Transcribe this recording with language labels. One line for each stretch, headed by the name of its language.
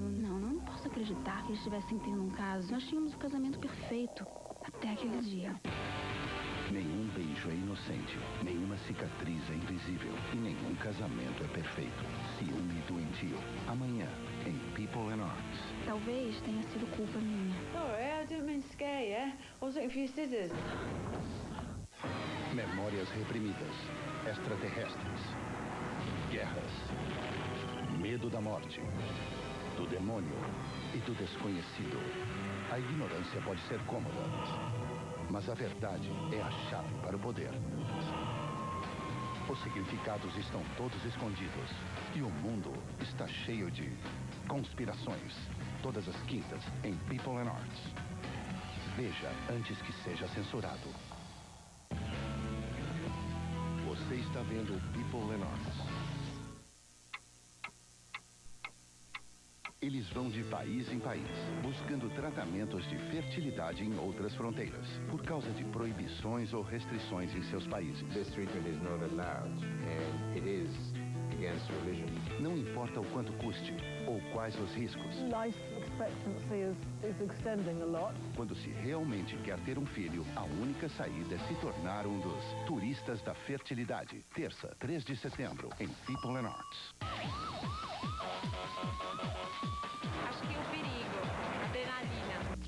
Portuguese: Não posso acreditar que eles estivessem tendo um caso. Nós tínhamos o casamento perfeito. Até aquele dia. Nenhum beijo é inocente, nenhuma cicatriz é invisível e nenhum casamento é perfeito. Ciúme doentio. Amanhã, em People and Arts. Talvez tenha sido culpa minha.
English: Sorry, I didn't mean to scare you. I was looking for your scissors.
Portuguese: Memórias reprimidas, extraterrestres, guerras, medo da morte, do demônio e do desconhecido. A ignorância pode ser cômoda, mas a verdade é a chave para o poder. Os significados estão todos escondidos e o mundo está cheio de conspirações. Todas as quintas em People and Arts. Veja antes que seja censurado. Você está vendo People and Arts. Eles vão de país em país, buscando tratamentos de fertilidade em outras fronteiras, por causa de proibições ou restrições em seus países.
English: This treatment is not allowed, and it is against religion.
Portuguese: Não importa o quanto custe ou quais os riscos.
English: Life expectancy is extending a lot.
Portuguese: Quando se realmente quer ter um filho, a única saída é se tornar um dos turistas da fertilidade. Terça, 3 de setembro, em People and Arts. Acho que o perigo, a adrenalina.